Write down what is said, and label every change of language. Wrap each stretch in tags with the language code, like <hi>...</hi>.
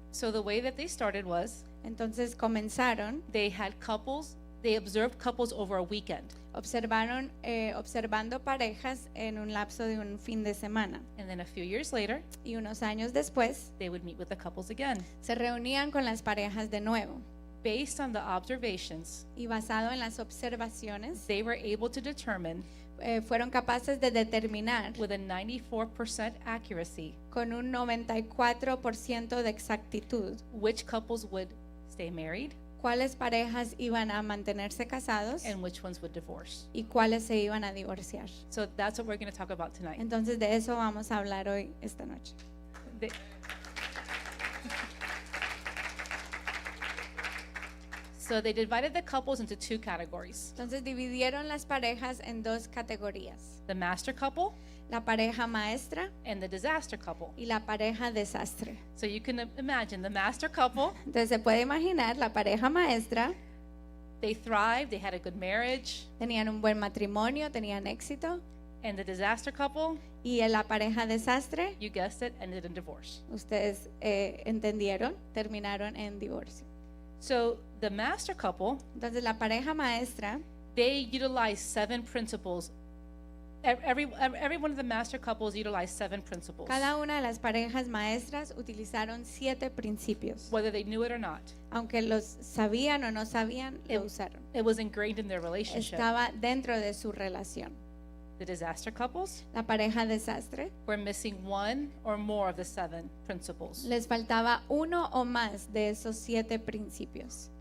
<en>So the way that they started was</en> <es>Entonces comenzaron,</es> <en>they observed couples over a weekend.</en> <es>observando parejas en un lapso de un fin de semana.</es> <en>And then a few years later,</en> <es>Y unos años después,</es> <en>they would meet with the couples again.</en> <es>se reunían con las parejas de nuevo.</es> <en>Based on the observations,</en> <es>Y basado en las observaciones,</es> <en>they were able to determine</en> <es>fueron capaces de determinar</es> <en>with a 94% accuracy</en> <es>con un 94% de exactitud</es> <en>which couples would stay married</en> <es>cuáles parejas iban a mantenerse casados</es> <en>and which ones would divorce.</en> <es>y cuáles se iban a divorciar.</es> <en>So that's what we're going to talk about tonight.</en> <es>Entonces de eso vamos a hablar hoy, esta noche.</es> <en>They- So they divided the couples into two categories.</en> <es>Entonces dividieron las parejas en dos categorías.</es> <en>The master couple</en> <es>La pareja maestra</es> <en>and the disaster couple.</en> <es>y la pareja desastre.</es> <en>So you can imagine the master couple,</en> <es>Entonces se puede imaginar la pareja maestra,</es> <en>they thrived, they had a good marriage,</en> <es>tenían un buen matrimonio, tenían éxito,</es> <en>and the disaster couple,</en> <es>y la pareja desastre,</es> <en>you guessed it, ended in divorce.</en> <es>ustedes entendieron, terminaron en divorcio.</es> <en>So the master couple,</en> <es>Entonces la pareja maestra,</es> <en>they utilized 7 principles. Every one of the master couples utilized 7 principles,</en> <es>cada una de las parejas maestras utilizaron 7 principios.</es> <en>whether they knew it or not.</en> <es>Aunque los sabían o no sabían, lo usaron.</es> <en>It was ingrained in their relationship.</en> <es>Estaba dentro de su relación.</es> <en>The disaster couples</en> <es>La pareja desastre,</es> <en>were missing 1 or more of the 7 principles.</en> <es>les faltaba uno o más de esos 7 principios.</es>